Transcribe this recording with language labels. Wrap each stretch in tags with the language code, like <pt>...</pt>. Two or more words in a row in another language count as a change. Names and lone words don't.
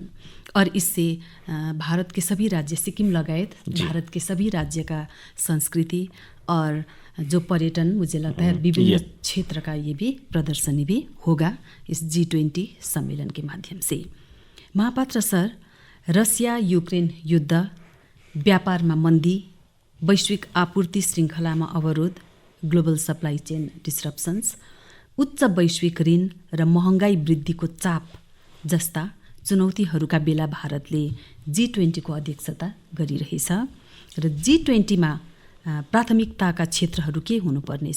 <hi>और इससे भारत के सभी राज्य, सिक्किम लगायत भारत के सभी राज्य का संस्कृति और जो पर्यटन, मुझे लगता है विभिन्न क्षेत्र का ये भी प्रदर्शनी भी होगा इस G20 सम्मेलन के माध्यम से।</hi> <ne>महापात्र सर, रसिया यूक्रेन युद्ध, व्यापारमा मन्दी, वैश्विक आपूर्ति श्रृङ्खलामा अवरोध,</ne> <en>global supply chain disruptions,</en> <ne>उच्च वैश्विक ऋण र महँगाई वृद्धिको चाप जस्ता चुनौतीहरूका बेला भारतले G20 को अध्यक्षता गरिरहेछ र G20 मा प्राथमिकताका क्षेत्रहरू के हुनुपर्नेछ?</ne>